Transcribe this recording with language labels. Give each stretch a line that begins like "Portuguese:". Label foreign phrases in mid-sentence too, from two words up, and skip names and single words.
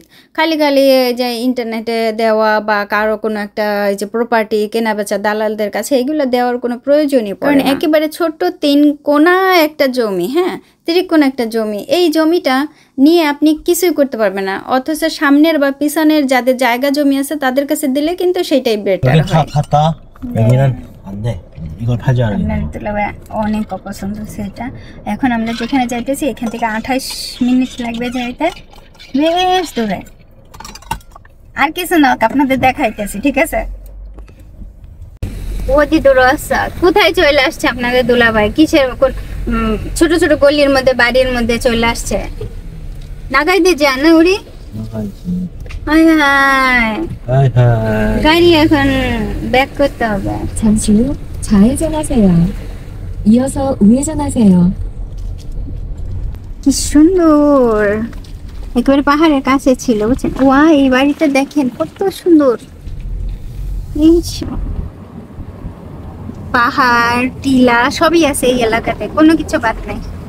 Bangla: খালি খালি যে ইন্টারনেটে দেওয়া বা কারো কোনো একটা এই যে প্রপার্টি কেনা বেচা দালালদের কাছে এইগুলো দেওয়ার কোনো প্রয়োজনই পড়ে না। একেবারে ছোট্ট 3 কোণা একটা জমি, হ্যাঁ ত্রিকোণ একটা জমি, এই জমিটা নিয়ে আপনি কিছুই করতে পারবেন না, অথচ সামনের বা পিছনের যাদের জায়গা জমি আছে তাদের কাছে দিলে কিন্তু সেইটাই বেটার
Korean: 여기 다
Bangla: হয়।
Korean: 봤다. 여기는 안 돼. 이걸 팔지 않으면.
Bangla: আপনার দুলাভাই অনেক অপছন্দ সেটা। এখন আমরা যেখানে যাইতেছি এখান থেকে 28 মিনিট লাগবে যাইতে, বেশ দূরে। আর কিছু না, আপনাদের দেখাইতেছি, ঠিক আছে? অতি দূর আসা কোথায় চলে আসছে আপনাদের দুলাভাই, কিসের ছোট ছোট গলির মধ্যে বাড়ির মধ্যে চলে আসছে, নাগাই দিয়ে যান না উড়ি। হায় হায়, গাড়ি এখন ব্যাক করতে হবে।
Korean: 잠시 후 좌회전하세요. 이어서 우회전하세요.
Bangla: কি সুন্দর, একেবারে পাহাড়ের কাছে ছিল, বুঝছেন? ওয়া, এই বাড়িটা দেখেন কত সুন্দর, এই পাহাড় টিলা সবই আছে এই এলাকাতে, কোনো কিছু বাদ নাই।